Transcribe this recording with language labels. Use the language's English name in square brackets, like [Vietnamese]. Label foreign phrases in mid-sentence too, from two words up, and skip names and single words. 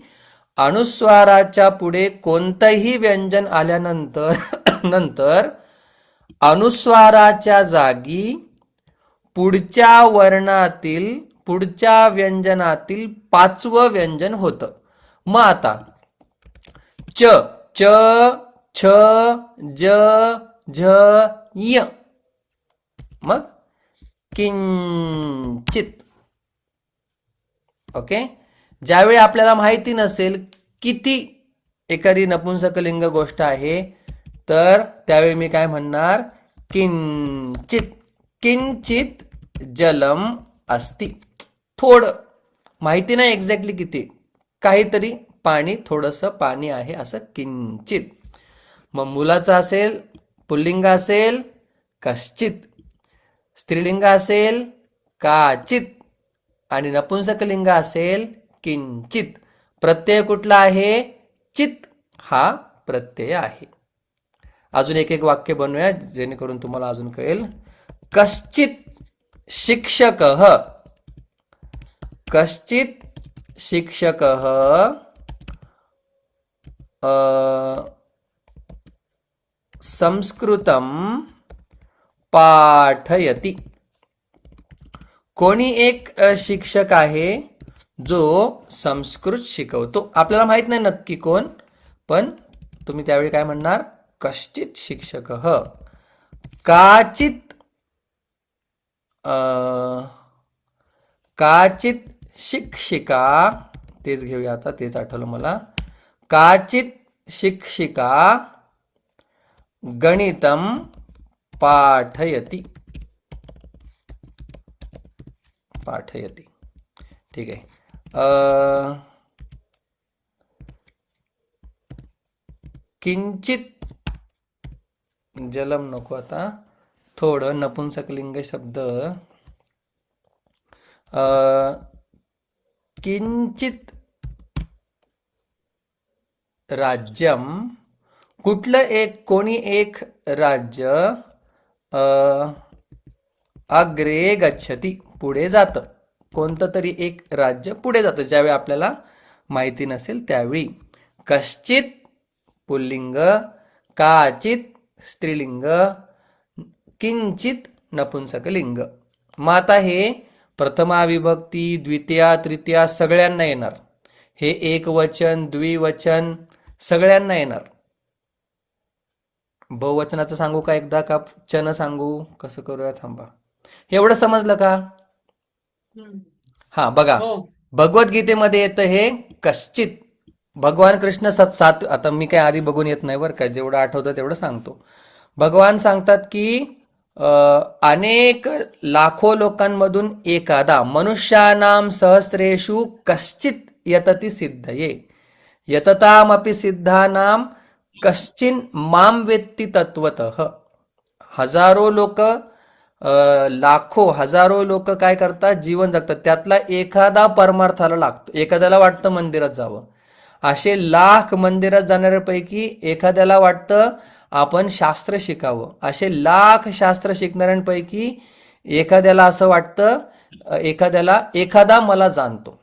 [Marathi] अनुस्वाराच्या पुढे कोणतंही व्यंजन आल्यानंतर अनुस्वाराच्या जागी पुढच्या वर्णातील पुढच्या व्यंजनातील पाचवं व्यंजन होतं. मग आता च, च, छ, ज, झ, य. मग किंचित. ओके. ज्यावेळी आपल्याला माहिती नसेल किती एखादी नपुंसकलिंग गोष्ट आहे तर त्यावेळी मी काय म्हणणार? [Sanskrit] किंचित. किंचित जलम अस्ति. [Marathi] थोडं माहिती नाही एक्झॅक्टली किती, काहीतरी पाणी, थोडंसं पाणी आहे असं किंचित. मग मुलाचं असेल पुल्लिंग असेल कश्चित, स्त्रीलिंग असेल काचित आणि नपुंसकलिंग असेल किंचित. प्रत्यय कुठला आहे? चित हा प्रत्यय आहे. अजून एक एक वाक्य बनवूया जेणेकरून तुम्हाला अजून कळेल. [Sanskrit] कश्चित शिक्षकः. कश्चित शिक्षकः संस्कृतं पाठयति. [Marathi] कोणी एक शिक्षक आहे जो संस्कृत शिकवतो. आपल्याला माहित नाही नक्की कोण पण तुम्ही त्यावेळी काय म्हणणार? [Sanskrit] कश्चित शिक्षकः. काचित काचित शिक्षिका. [Marathi] तेच घेऊया आता, तेच आठवलं मला. [Sanskrit] काचित शिक्षिका गणितं पाठयति. पाठयति. [Marathi] ठीक आहे. [Sanskrit] किंचित जलम [Marathi] नको आता, थोडं नपुंसकलिंग शब्द. [Sanskrit] किंचित राज्यम. [Marathi] कुठलं एक, कोणी एक राज्य [Sanskrit] अग्रे गच्छति [Marathi] पुढे जातं. कोणतं तरी एक राज्य पुढे जातं ज्यावेळी आपल्याला माहिती नसेल त्यावेळी. कश्चित पुल्लिंग, काचित स्त्रीलिंग, किंचित नपुंसकलिंग. मग आता हे प्रथमा विभक्ती, द्वितीया, तृतीया सगळ्यांना येणार. हे एकवचन, द्विवचन सगळ्यांना येणार. बहुवचनाचं सांगू का एकदा, का चन सांगू, कसं करूया थांबा. एवढं समजलं का? हा बघा, भगवद्गीतेमध्ये येतं हे कश्चित. भगवान कृष्ण सात, आता मी काय आधी बघून येत नाही बरं का, जेवढं आठवतं तेवढं सांगतो. भगवान सांगतात की अनेक लाखो लोकांमधून एखादा, [Sanskrit] मनुष्यानाम सहस्रेषु कश्चित यतती सिद्धये, यततामपि सिद्धानाम कश्चिन माम वेत्ती तत्वतः. [Marathi] हजारो लोक, लाखो हजारो लोक काय करतात, जीवन जगतात, त्यातला एखादा परमार्थाला लागतो. एखाद्याला वाटतं मंदिरात जावं, असे लाख मंदिरात जाणाऱ्यापैकी एखाद्याला वाटतं आपण शास्त्र शिकावं, असे लाख शास्त्र शिकणाऱ्यांपैकी एखाद्याला असं वाटतं, एखादा मला जाणतो.